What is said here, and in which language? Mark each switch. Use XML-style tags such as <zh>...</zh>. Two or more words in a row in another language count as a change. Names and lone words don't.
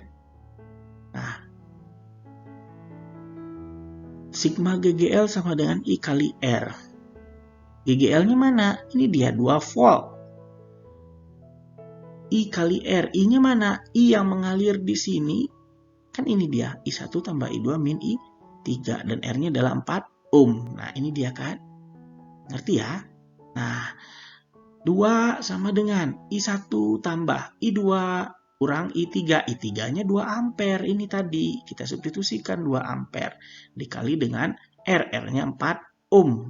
<id>Nah, sigma GGL sama dengan I kali R. GGL-nya mana? Ini dia 2 volt. I kali R. I-nya mana? I yang mengalir di sini. Kan ini dia. I1 tambah I2 min I3. Dan R-nya adalah 4 ohm. Nah, ini dia kan. Ngerti ya? Nah, 2 sama dengan I1 tambah I2 kurang I3. I3-nya 2 ampere. Ini tadi. Kita substitusikan 2 ampere. Dikali dengan R. R-nya 4 ohm.</id>